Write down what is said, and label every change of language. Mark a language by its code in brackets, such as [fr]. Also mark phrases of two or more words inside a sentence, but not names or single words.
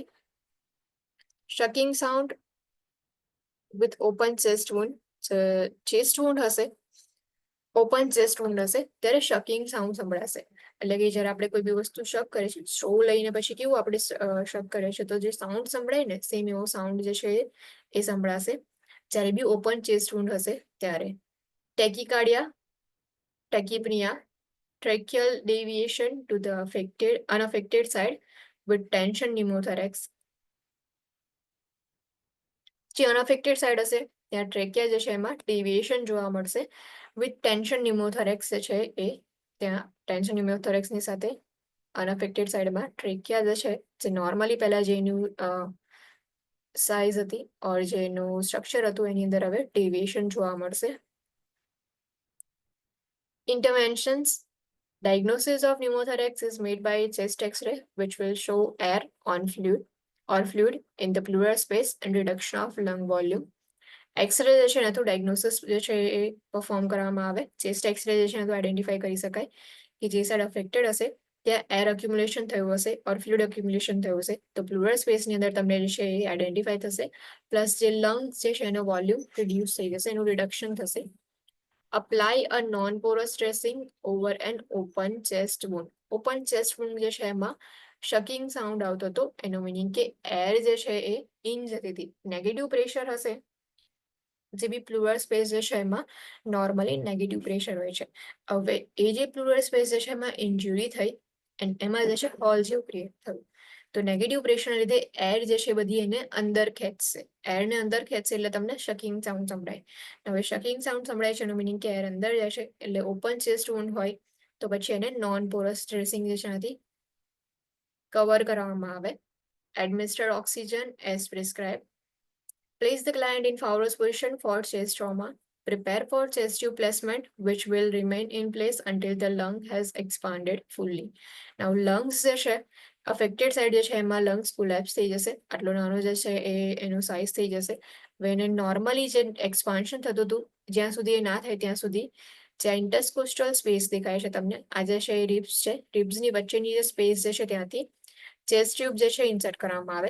[en] sucking sound with open chest wound, chest wound [gu] હશે, [en] open chest wound [gu] હશે ત્યારે [en] sucking sound [gu] સંભળાશે. એટલે કે જ્યારે આપણે કોઈ બી વસ્તુ શક કરીએ છીએ, સ્ટ્રો લઈને પછી કેવું આપણે શક કરીએ છીએ, તો જે સાઉન્ડ સંભળાય ને સેમ એવો સાઉન્ડ જે છે એ સંભળાશે જ્યારે બી [en] open chest wound [gu] હશે ત્યારે. [en] tachycardia, tachypnea, tracheal deviation to the unaffected side with tension pneumothorax. [gu] જે [en] unaffected side [gu] હશે ત્યાં ટ્રેકિયા જે છે એમાં ડેવિએશન જોવા મળશે [en] with tension pneumothorax [gu] જે છે એ ત્યાં [en] tension pneumothoraxની [gu] સાથે [en] unaffected sideમાં [gu] ટ્રેકિયા જે છે જે નોર્મલી પહેલા જેનું સાઇઝ હતી ઓર જેનું સ્ટ્રક્ચર હતું એની અંદર હવે ડેવિએશન જોવા મળશે. [en] Interventions. Diagnosis of pneumothorax is made by chest X-ray, which will show air on fluid in the pleural space and reduction of lung volume. [gu] X-ray જે છે ને તો ડાયગ્નોસિસ જે છે એ પરફોર્મ કરવામાં આવે. [en] chest X-ray [gu] જે છે ને તો આઈડેન્ટિફાઈ કરી શકાય કે જે સાઈડ અફેક્ટેડ હશે ત્યાં [en] air accumulation [gu] થયું હશે ઓર [en] fluid accumulation [gu] થયું હશે તો [en] pleural spaceની [gu] અંદર તમને જે છે એ આઈડેન્ટિફાઈ થશે. પ્લસ જે લંગ્સ જે છે એનો વોલ્યુમ રિડ્યુસ થઈ જશે, એનું રિડક્શન થશે. [en] Apply a non-porous dressing over an open chest wound. open chest wound [gu] જે છે એમાં [en] sucking sound [gu] આવતો હતો, એનો મીનિંગ કે એર જે છે એ ઇન જતી હતી. [en] negative pressure [gu] હશે, જે બી [en] pleural space [gu] જે છે એમાં નોર્મલી [en] negative pressure [gu] હોય છે. હવે એ જે [en] pleural space [gu] જે છે એમાં ઇન્જુરી થઈ એન્ડ એમાં જે છે હોલ જેવું ક્રિએટ થયું. તો [en] negative pressureના [gu] લીધે એર જે છે બધી એને અંદર ખેંચશે. એરને અંદર ખેંચશે એટલે તમને [en] sucking sound [gu] સંભળાય. હવે [en] sucking sound [gu] સંભળાય છે એનું મિનિંગ કે એર અંદર જશે એટલે [en] open chest wound [gu] હોય તો પછી એને [en] non porous dressing [gu] જે છે એનાથી કવર કરવામાં આવે. [en] administer oxygen as prescribe. Place the client in Fowler's position for chest trauma. Prepare for chest tube placement, which will remain in place until the lung has expanded fully. [gu] Now, lungs જે છે [en] affected side [gu] જે છે એમાં [en] lungs collapse [gu] થઈ જશે, આટલો નાનો જે છે એ એનો સાઇઝ થઈ જશે. હવે એને નોર્મલી જે એક્સપાન્શન થતું હતું જ્યાં સુધી એ ના થાય ત્યાં સુધી જે [en] intercostal space [gu] દેખાય છે તમને, આ જે છે એ રિબ્સ છે, રિબ્સની વચ્ચેની જે સ્પેસ જે છે ત્યાંથી [en] chest tube [gu] જે છે ઇન્સર્ટ કરવામાં આવે.